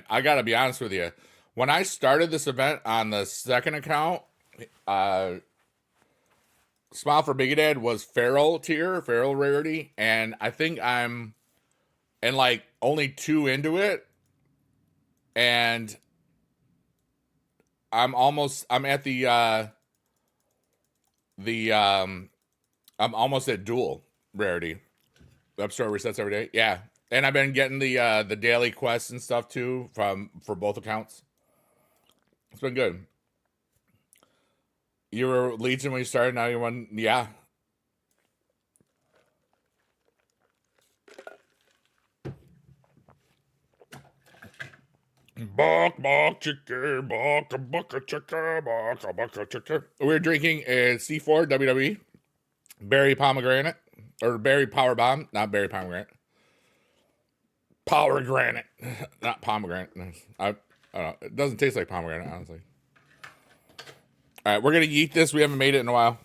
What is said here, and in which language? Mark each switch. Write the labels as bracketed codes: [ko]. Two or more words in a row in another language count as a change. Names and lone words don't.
[en] I gotta be honest with you. When I started this event on the second account, Smile for Big Dad was feral tier, feral rarity, and I think I'm in like only 2 into it, and I'm at I'm almost at dual rarity. The App Store resets every day. Yeah. And I've been getting the daily quests and stuff too for both accounts. It's been good. You were Legion when you started, now you won. Yeah. Bok chicken, bok a chicken, bok a chicken. We're drinking a C4 WWE berry pomegranate or berry power bomb, not berry pomegranate. Power granite, not pomegranate. I don't know. It doesn't taste like pomegranate, honestly. All right, we're gonna yeet this. We haven't made it in a while.